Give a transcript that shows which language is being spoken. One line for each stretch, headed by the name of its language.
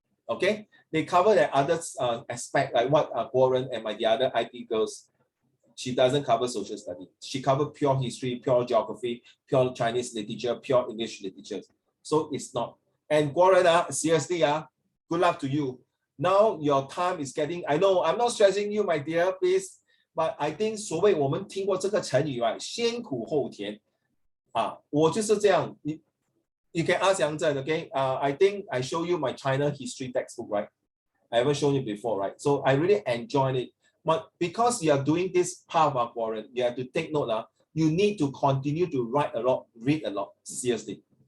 English: Okay, they cover the other aspect like what Warren and the other IP girls. She doesn't cover social study. She covers pure history, pure geography, pure Chinese literature, pure English literature. So it's not. And Warren, seriously, good luck to you. Now your time is getting. I know I'm not stressing you, my dear, please. But I think
Chinese: 所谓我们听过这个成语先苦后甜我就是这样。
English: You can ask Yang Zhen, okay? I think I show you my China history textbook, right? I haven't shown you before, right? So I really enjoyed it. But because you are doing this part of Warren, you have to take note. You need to continue to write a lot, read a lot, seriously.